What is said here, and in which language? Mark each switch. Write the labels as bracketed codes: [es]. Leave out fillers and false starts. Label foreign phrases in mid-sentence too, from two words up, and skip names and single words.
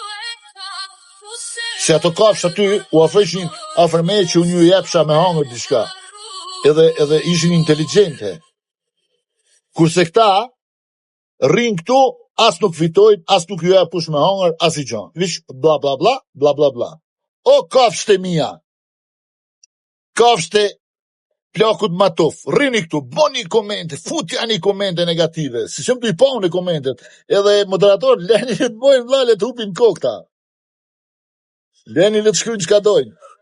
[sq] Se ato kafsh aty u afreshin afërme që unë ju jepsha me hangër diçka. Edhe ishin inteligente. Kurse këta rrin këtu, as nuk fitojnë, as nuk ju jep kush me hangër, as i gjon. Vish bla bla bla, bla bla bla. O kafshte mia. Kafshte plakut matuf, rrini këtu, boni komente, futja një komente negative, si që më të i paune komentet, edhe moderator, leni le të bojnë vla, le të hupin kokta. Leni le të shkryjnë që ka dojnë.